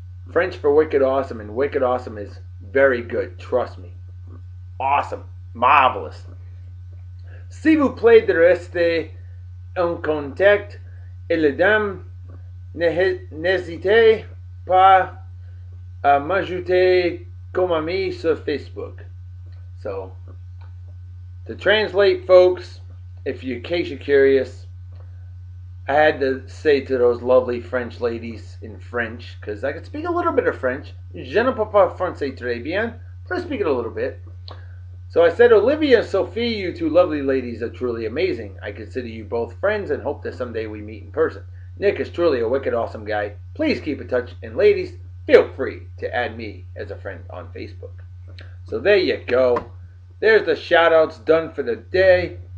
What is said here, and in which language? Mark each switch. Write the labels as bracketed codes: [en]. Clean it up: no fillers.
[en] French for wicked awesome, and wicked awesome is very good, trust me. Awesome, marvelous. [fr] Si vous plaît de rester en contact, et les dames, n'hésitez pas à m'ajouter comme ami sur Facebook. [en] So, to translate, folks, in case you're curious, I had to say to those lovely French ladies in French, because I could speak a little bit of French. [fr] Je ne parle pas français très bien, [en] but I speak it a little bit. So I said, Olivia and Sophie, you two lovely ladies are truly amazing. I consider you both friends and hope that someday we meet in person. Nick is truly a wicked awesome guy. Please keep in touch, and ladies, feel free to add me as a friend on Facebook. So there you go. There's the shout outs done for the day.